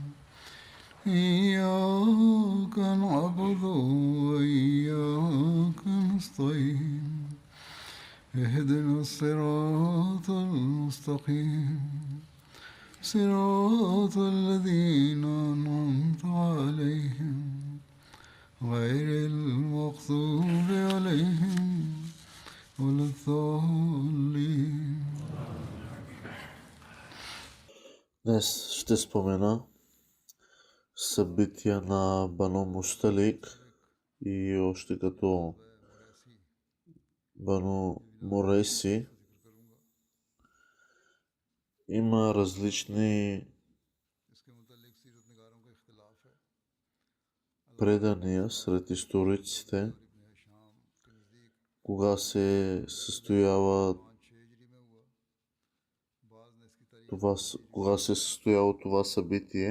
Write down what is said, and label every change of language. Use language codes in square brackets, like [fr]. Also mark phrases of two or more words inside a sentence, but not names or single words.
[ar] إياك نعبد وإياك نستعين اهدنا الصراط المستقيم صراط الذين أنعمت عليهم غير المغضوب عليهم ولا الضالين. [bg] Днес ще спомена събития на Бану Мусталик и още като Бану Мурейси. Има различни предания сред историците, кога се състояло това събитие.